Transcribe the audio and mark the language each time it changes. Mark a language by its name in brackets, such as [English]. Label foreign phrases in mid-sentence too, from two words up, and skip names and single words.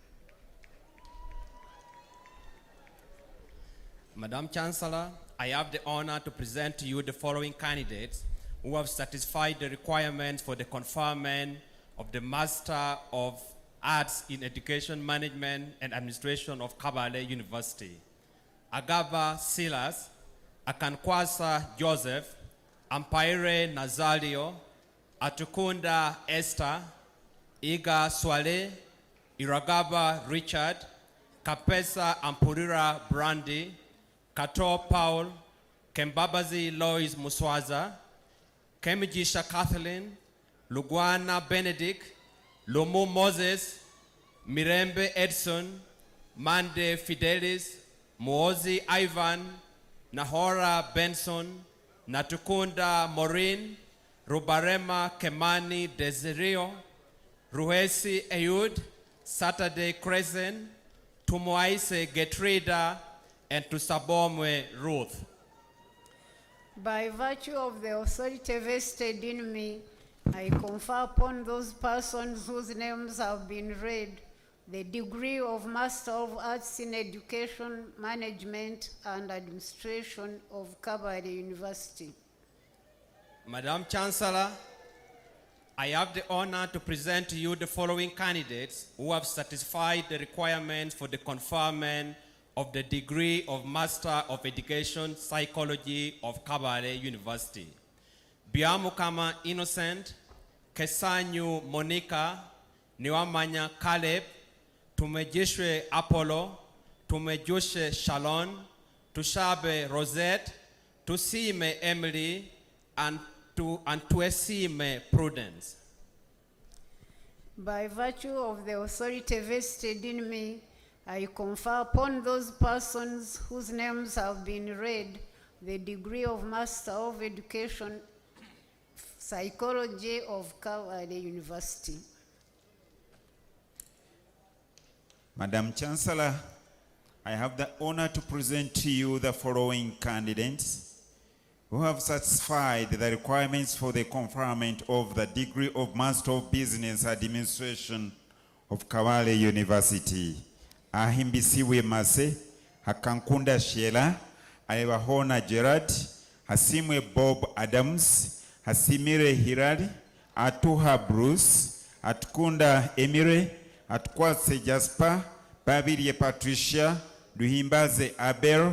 [English] Madam Chancellor, I have the honor to present to you the following candidates who have satisfied the requirements for the conferment of the Master of Arts in Education Management and Administration of Kabale University. Agaba Silas, Akankwasa Joseph, Ampaire Nazario, Atukunda Esther, Iga Swale, Iragaba Richard, Kapesa Ampurira Brandy, Kato Paul, Kembabazi Lois Muswaza, Kemijisha Kathleen, Lugwana Benedict, Lomo Moses, Mirembe Edson, Mande Fidelis, Muozi Ivan, Nahora Benson, Natukunda Maureen, Rubarema Kemani Desirio, Ruhesi Ayud, Saturday Crescent, Tumuaise Getrida, and Tusabomwe Ruth. By virtue of the authority vested in me, I confer upon those persons whose names have been read the degree of Master of Arts in Education, Management, and Administration of Kabale University. Madam Chancellor, I have the honor to present to you the following candidates who have satisfied the requirements for the conferment of the degree of Master of Education, Psychology of Kabale University. Biamukama Innocent, Kesanyu Monica, Niwamanya Caleb, Tumejishwe Apollo, Tumejushe Shalon, Tushabe Rosette, Tusime Emily, and Tuesime Prudence. By virtue of the authority vested in me, I confer upon those persons whose names have been read the degree of Master of Education, Psychology of Kabale University. Madam Chancellor, I have the honor to present to you the following candidates who have satisfied the requirements for the conferment of the degree of Master of Business Administration of Kabale University. Ahimbisiwe Mase, Hakankunda Sheila, Ayabahona Gerard, Hasimwe Bob Adams, Hasimire Hirari, Atuha Bruce, Atkunda Emire, Atkwase Jasper, Babirie Patricia, Duhimbaze Abel,